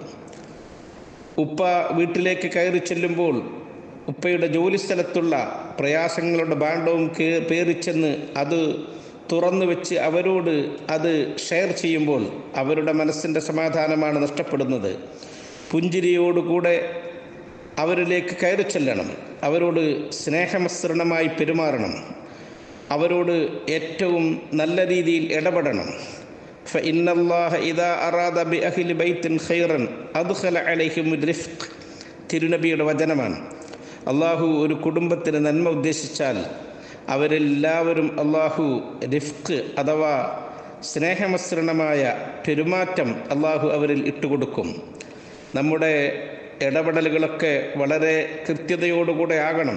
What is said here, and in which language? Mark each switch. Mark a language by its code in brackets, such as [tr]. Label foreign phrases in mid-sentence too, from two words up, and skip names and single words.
[ml] ഉപ്പ വീട്ടിലേക്ക് കയറി ചെല്ലുമ്പോൾ ഉപ്പയുടെ ജോലിസ്ഥലത്തുള്ള പ്രയാസങ്ങളുടെ ഭാണ്ഡവും പേറിച്ചെന്ന് അത് തുറന്നു വെച്ച് അവരോട് അത് ഷെയർ ചെയ്യുമ്പോൾ അവരുടെ മനസ്സിൻ്റെ സമാധാനമാണ് നഷ്ടപ്പെടുന്നത്. പുഞ്ചിരിയോടുകൂടെ അവരിലേക്ക് കയറി ചെല്ലണം. അവരോട് സ്നേഹമിശ്രണമായി പെരുമാറണം. അവരോട് ഏറ്റവും നല്ല രീതിയിൽ ഇടപെടണം. [ar] فإن الله إذا أراد بأهل بيت خيرا أدخل عليهم الرفق. [ml] തിരുനബിയുടെ വചനമാണ്. അള്ളാഹു ഒരു കുടുംബത്തിന് നന്മ ഉദ്ദേശിച്ചാൽ അവരെല്ലാവരും അള്ളാഹു റിഫ്ഖ് അഥവാ സ്നേഹമിശ്രണമായ പെരുമാറ്റം അള്ളാഹു അവരിൽ ഇട്ടുകൊടുക്കും. നമ്മുടെ ഇടപെടലുകളൊക്കെ വളരെ കൃത്യതയോടുകൂടെ ആകണം.